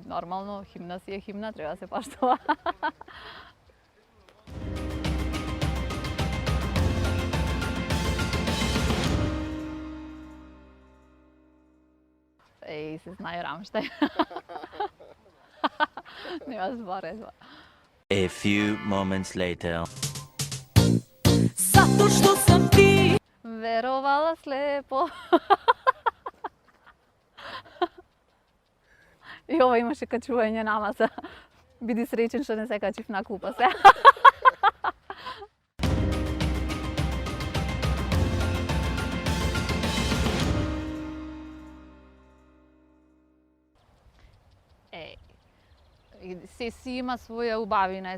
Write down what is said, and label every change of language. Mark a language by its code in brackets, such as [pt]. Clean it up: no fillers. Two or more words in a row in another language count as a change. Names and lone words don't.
[mk] Нормално, химна си е химна, треба да се поштува. Еј, се знае Рамштајн. Нема зборе. [en] A few moments later. [sr] Zato što sam ti Веровала слепо. [mk] И ова имаше качување на маса. Биди среќен што не се качив на клупа се. Се си има своја убавина.